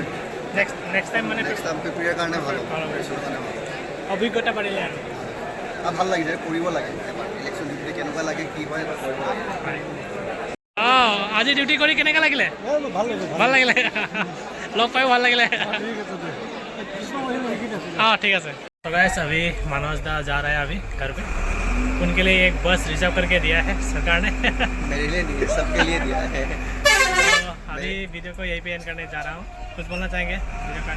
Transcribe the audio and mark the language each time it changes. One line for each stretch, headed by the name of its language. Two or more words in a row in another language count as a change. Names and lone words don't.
English: next time মানে next time
Assamese: প্ৰিপেয়াৰ কাৰণে ভাল হ'ব, প্ৰিপেয়াৰেশ্যনৰ কাৰণে ভাল অভিজ্ঞতা পাৰিলে আৰু হ'ব। ভাল লাগিছে, কৰিব লাগে এবাৰ
English: election duty
Assamese: কেনেকুৱা লাগে কি হয় কৰিব লাগে। অঁ আজি ডিউটি কৰি কেনেকুৱা লাগিলে? ভাল লাগিলে লগ পাই ভাল লাগিলে।
Hindi: हाँ ठीक है सर। तो गाइस अभी मनोज दा जा रहा है अभी घर पे। उनके लिए एक बस रिजर्व करके दिया है सरकार ने। मेरे लिए नहीं है, सबके लिए दिया है। तो अभी वीडियो को यहीं पे एंड करने जा रहा हूँ। कुछ बोलना चाहेंगे वीडियो का?